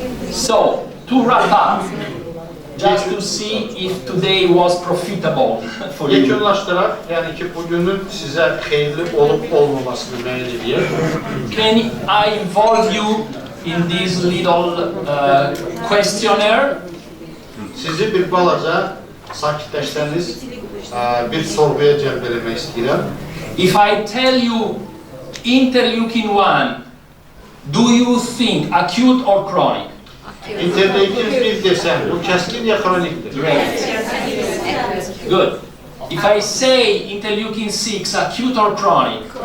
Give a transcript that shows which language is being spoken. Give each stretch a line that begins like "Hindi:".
English: So, to wrap up, just to see if today was profitable for you.
Azerbaijani: Yekunlaşdıraq, yəni ki, bugünün sizə xeyirli olub-olmamasını müəyyən edək.
English: Can I involve you in this little questionnaire?
Azerbaijani: Sizi bir balaca sakitləşsəniz, bir sorğuya cəlb eləmək istəyirəm.
English: If I tell you interleukin-1, do you think acute or chronic?
Azerbaijani: İnterleukin 1 desəm, bu kəskin ya xronikdir?
English: Great. Good. If I say interleukin-6, acute or chronic?